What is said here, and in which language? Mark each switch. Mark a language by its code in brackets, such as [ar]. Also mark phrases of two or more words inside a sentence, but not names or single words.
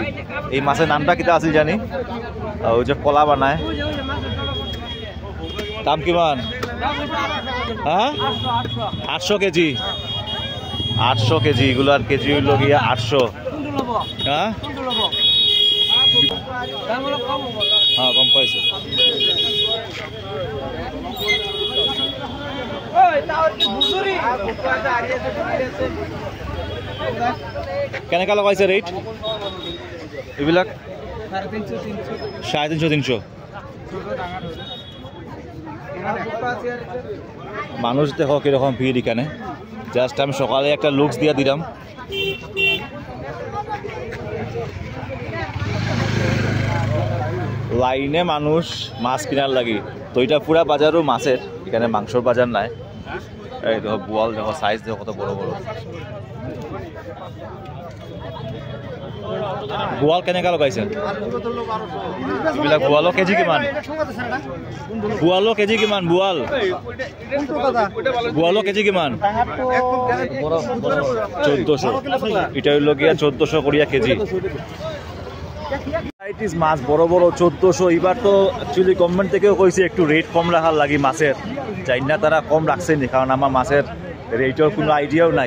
[bn] এই মাছের নামটা কিটা আছে জানি, ওই যে কলা বানায়। [as] দাম কিমান? হ্যাঁ, 800 কেজি। [bn] 800 কেজি, এগুলার কেজি হইল গিয়া 800। হ্যাঁ হ্যাঁ, কম পাইছো। [as] কেনেকা লগাইছে রেট এইবিলাক? [bn] 350-300। মানুষ দেখো কিরকম ভিড় এখানে। জাস্ট আমি সকালে একটা লুকস দিয়া দিলাম। লাইনে মানুষ মাছ কেনার লাগি। তো এটা পুরা বাজারও মাছের, এখানে মাংসর বাজার নাই। এই দেখো বোয়াল দেখো, সাইজ দেখো কত বড় বড়। [as] বোয়াল কেনেকা লগাইছে এইবিলাক? বোয়ালো কেজি কিমান? বোয়ালো কেজি কিমান? বোয়ালো কেজি কিমান? [bn] 1400। এটা হইল গিয়া 1400 করিয়া কেজি। মাছ বড় বড় 1400। এবার তো [en] actually government [bn] থেকেও কইছে একটু রেট কম রাখার লাগি মাছের। জানি না তারা কম রাখছেনি, কারণ আমার মাছের রেটের কোনো আইডিয়াও নাই।